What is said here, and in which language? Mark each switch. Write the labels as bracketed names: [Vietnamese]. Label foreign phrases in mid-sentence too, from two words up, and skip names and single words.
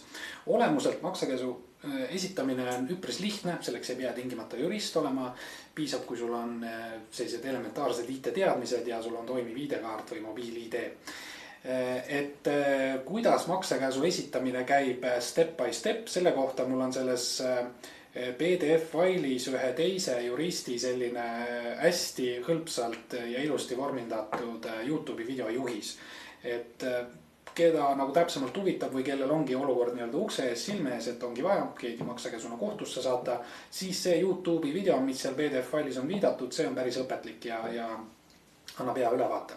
[Estonian] Olemuselt maksekäsu esitamine on üpris lihtne, selleks ei pea tingimata jurist olema. Piisab, kui sul on sellised elementaarsed IT-teadmised ja sul on toimiv ID-kaart või mobiil-ID. Et kuidas maksekäsu esitamine käib [English] step by step, [Estonian] selle kohta mul on selles PDF failis ühe teise juristi selline hästi hõlpsalt ja ilusti vormindatud YouTube'i videojuhis. Et keda nagu täpsemalt huvitab või kellel ongi olukord nii-öelda ukse ees, silme ees, et ongi vaja keegi maksekäsuna kohtusse saata, siis see YouTube'i video, mis seal PDF failis on viidatud, see on päris õpetlik ja annab hea ülevaate.